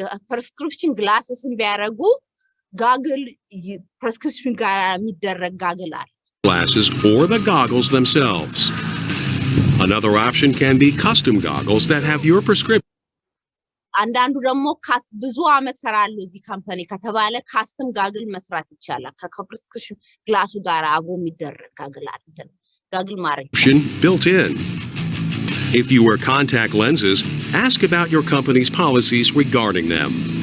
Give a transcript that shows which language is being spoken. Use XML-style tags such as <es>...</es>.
<am>prescription glasses ቢያደርጉ ጋግል prescription ጋር የሚደረግ ጋግል አለ</am> <en>glasses or the goggles themselves. Another option can be custom goggles that have your prescription.</en> <am>አንዳንዱ ደግሞ ብዙ አመት ሰራሉ እዚህ ካምፓኒ ከተባለ ካስተም ጋግል መስራት ይቻላል ከፕሪስክሪፕሽን ግላሱ ጋር አብሮ የሚደረግ ጋግል አለ ጋግል ማድረግ</am> <en>built in. If you wear contact lenses, ask about your company's policies regarding them.</en>